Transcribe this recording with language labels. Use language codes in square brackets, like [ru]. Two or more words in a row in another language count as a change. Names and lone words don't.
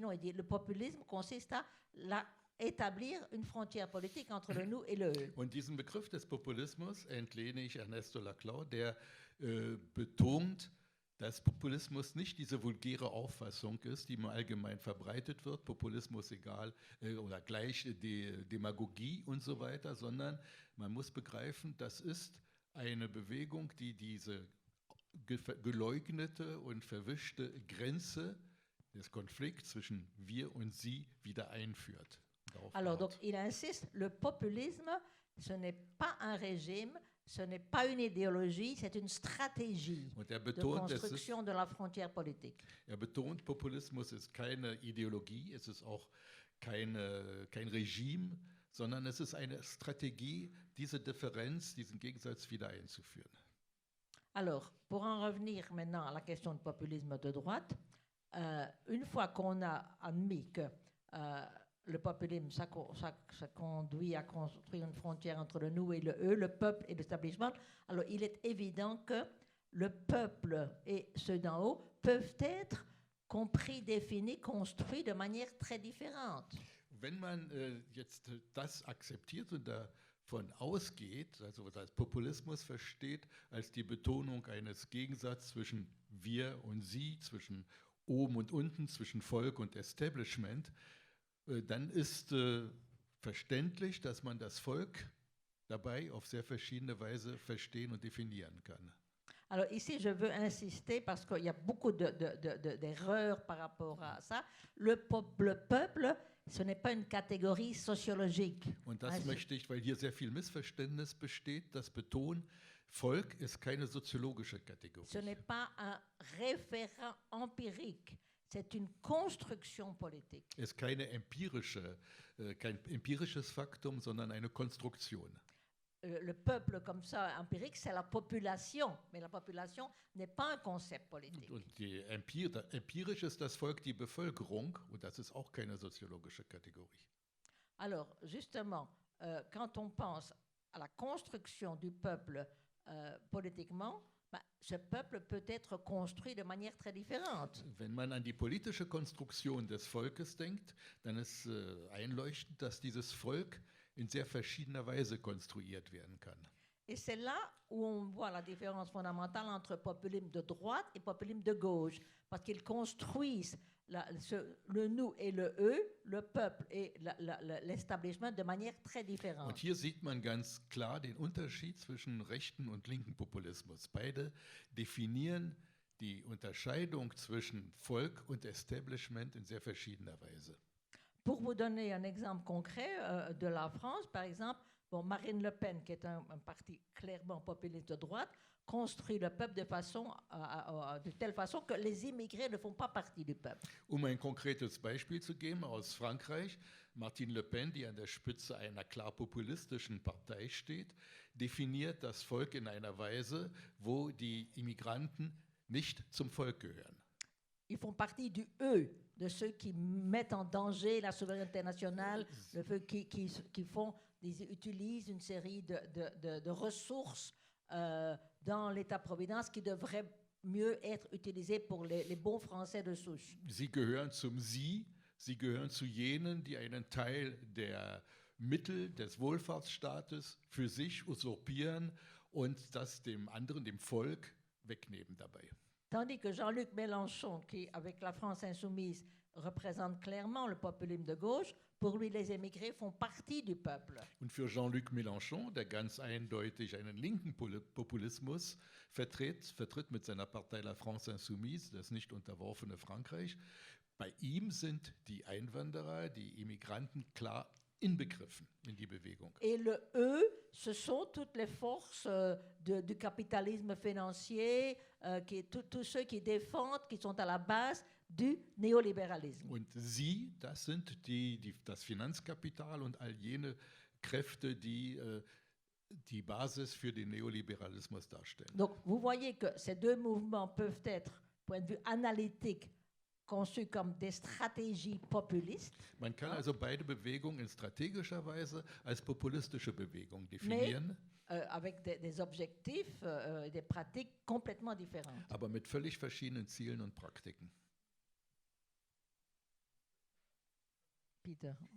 [fr] Non, il dit le populisme consiste à établir une frontière politique entre le nous et le eux. [de] Und diesen Begriff des Populismus entlehne ich Ernesto Laclau, der betont, dass Populismus nicht diese vulgäre Auffassung ist, die im Allgemeinen verbreitet wird, Populismus egal oder gleich die Demagogie und so weiter, sondern man muss begreifen, das ist eine Bewegung, die diese geleugnete und verwischte Grenze des Konflikts zwischen wir und sie wieder einführt. [fr] Alors, donc, il insiste, le populisme, ce n'est pas un régime, ce n'est pas une idéologie, c'est une stratégie de construction de la frontière politique. [de] Betont, Populismus ist keine Ideologie, es ist auch kein Regime, sondern es ist eine Strategie, diese Differenz, diesen Gegensatz wieder einzuführen. [fr] Alors, pour en revenir maintenant à la question du populisme de droite, une fois qu'on a admis que le populisme, ça conduit à construire une frontière entre le nous et le eux, le peuple et l'establishment, alors il est évident que le peuple et ceux d'en haut peuvent être compris, définis, construits de manière très différente. [de] Wenn man jetzt das akzeptiert und davon ausgeht, also was als Populismus versteht, als die Betonung eines Gegensatzes zwischen wir und sie, zwischen oben und unten, zwischen Volk und Establishment, dann ist verständlich, dass man das Volk dabei auf sehr verschiedene Weise verstehen und definieren kann. [fr] Alors ici, je veux insister parce qu'il y a beaucoup d'erreurs par rapport à ça. Le peuple, ce n'est pas une catégorie sociologique. [de] Und das möchte ich, weil hier sehr viel Missverständnis besteht, das betonen, Volk ist keine soziologische Kategorie. [fr] Ce n'est pas un référent empirique. C'est une construction politique. [de] Es ist kein empirisches Faktum, sondern eine Konstruktion. [fr] Le peuple comme ça, empirique, c'est la population. Mais la population n'est pas un concept politique. [de] Und empirisch ist das Volk die Bevölkerung und das ist auch keine soziologische Kategorie. [fr] Alors, justement, quand on pense à la construction du peuple politiquement, ce peuple peut être construit de manière très différente. [de] Wenn man an die politische Konstruktion des Volkes denkt, dann ist einleuchtend, dass dieses Volk in sehr verschiedener Weise konstruiert werden kann. [fr] Et c'est là où on voit la différence fondamentale entre populisme de droite et populisme de gauche, parce qu'ils construisent le nous et le eux, le peuple et l'establishment de manière très différente. [de] Und hier sieht man ganz klar den Unterschied zwischen rechten und linken Populismus. Beide definieren die Unterscheidung zwischen Volk und Establishment in sehr verschiedener Weise. [fr] Pour vous donner un exemple concret de la France, par exemple, Marine Le Pen, qui est un parti clairement populiste de droite, construit le peuple de telle façon que les immigrés ne font pas partie du peuple. [de] Ein konkretes Beispiel zu geben aus Frankreich, Marine Le Pen, die an der Spitze einer klar populistischen Partei steht, definiert das Volk in einer Weise, wo die Immigranten nicht zum Volk gehören. [fr] Ils font partie du eux, de ceux qui mettent en danger la souveraineté nationale, de ceux qui utilisent une série de ressources dans l'État-providence qui devraient mieux être utilisées pour les bons Français de souche. [de] Sie gehören zum Sie gehören zu jenen, die einen Teil der Mittel des Wohlfahrtsstaates für sich usurpieren und das dem anderen, dem Volk, wegnehmen dabei. [fr] Tandis que Jean-Luc Mélenchon, qui, avec la France insoumise, représente clairement le populisme de gauche, pour lui, les émigrés font partie du peuple. [de] Und für Jean-Luc Mélenchon, der ganz eindeutig einen linken Populismus vertritt mit seiner Partei La France Insoumise, das nicht unterworfene Frankreich, bei ihm sind die Einwanderer, die Immigranten klar inbegriffen in die Bewegung. [fr] Et le eux, ce sont toutes les forces du capitalisme financier, tous ceux qui défendent, qui sont à la base du néolibéralisme. [de] Und sie, das sind das Finanzkapital und all jene Kräfte, die die Basis für den Neoliberalismus darstellen. [fr] Donc, vous voyez que ces deux mouvements peuvent être, point de vue analytique, conçus comme des stratégies populistes. [de] Man kann also beide Bewegungen in strategischer Weise als populistische Bewegung definieren. [fr] Avec des objectifs et des pratiques complètement différentes. [de] Aber mit völlig verschiedenen Zielen und Praktiken. Peter.